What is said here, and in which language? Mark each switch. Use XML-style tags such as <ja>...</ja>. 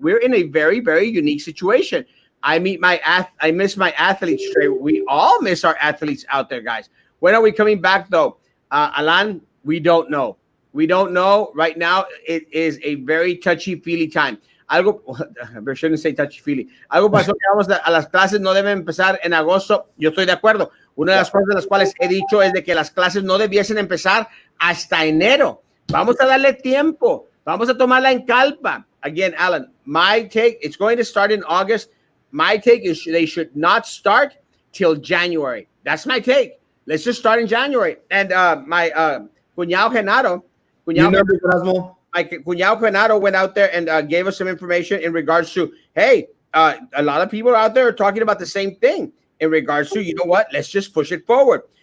<en>We're in a very, very unique situation. I miss my athletes, Trey. We all miss our athletes out there, guys. When are we coming back, though? Alan, we don't know. We don't know. Right now, it is a very touchy-feely time. Algo, I shouldn't say touchy-feely.</en> <es>Algo pasó que vamos a las clases no deben empezar en agosto. Yo estoy de acuerdo. Una de las cosas de las cuales he dicho es de que las clases no debiesen empezar hasta enero. Vamos a darle tiempo. Vamos a tomarla en calma.</es> <en>Again, Alan, my take, it's going to start in August. My take is they should not start till January. That's my take. Let's just start in January. And my cuñado Granado, my cuñado Granado went out there and gave us some information in regards to, hey, a lot of people out there are talking about the same thing in regards to, you know what, let's just push it forward.</en>